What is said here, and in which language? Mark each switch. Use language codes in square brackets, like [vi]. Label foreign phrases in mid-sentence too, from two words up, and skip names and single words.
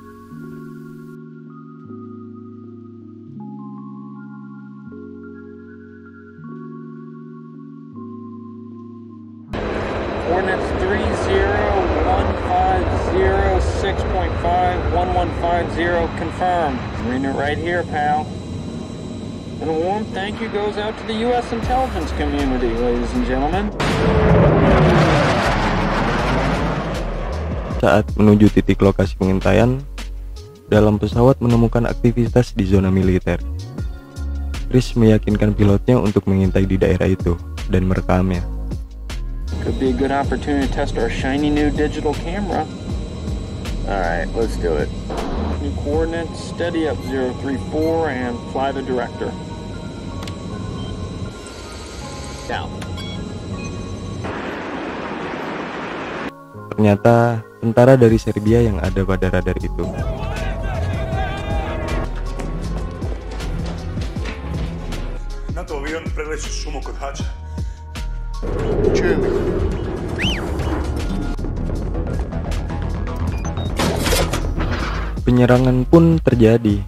[en] Coordinates 30-150-6.5-1150 confirmed. Reading it right here, pal. And a warm thank you goes out to the U.S. intelligence community, ladies and gentlemen. [id] Saat menuju titik lokasi pengintaian, dalam pesawat menemukan aktivitas di zona militer. Chris meyakinkan pilotnya untuk mengintai di daerah itu dan merekamnya. [en] Could be a good opportunity to test our shiny new digital camera. Alright, let's do it. New coordinates, steady up 034 and fly the director. Down. [id] Ternyata tentara dari Serbia yang ada pada radar itu. [sr] NATO avion preleći šumu kod Hača. Čujem. [id] Penyerangan pun terjadi.